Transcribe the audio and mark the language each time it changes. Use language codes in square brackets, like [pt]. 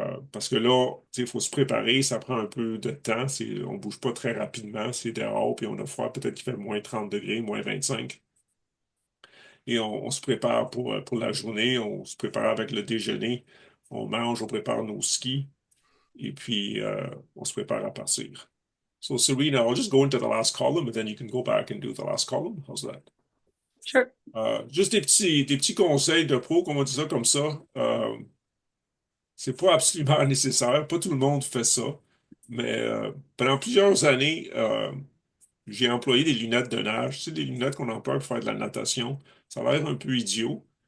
[fr] Parce que là, il faut se préparer, ça prend un peu de temps. On bouge pas très rapidement, c'est dehors, puis on a froid, peut-être qu'il fait moins 30 degrés, moins 25. Et on se prépare pour la journée, on se prépare avec le déjeuner, on mange, on prépare nos skis, et puis on se prépare à partir. [en] So, Serena, I'll just go into the last column, and then you can go back and do the last column. How's that? Sure. [fr] Juste des petits conseils de pro, comme on dit ça comme ça. C'est pas absolument nécessaire. Pas tout le monde fait ça. Mais pendant plusieurs années, j'ai employé des lunettes de nage. Tu sais, des lunettes qu'on emploie pour faire de la natation. Ça a l'air un peu idiot.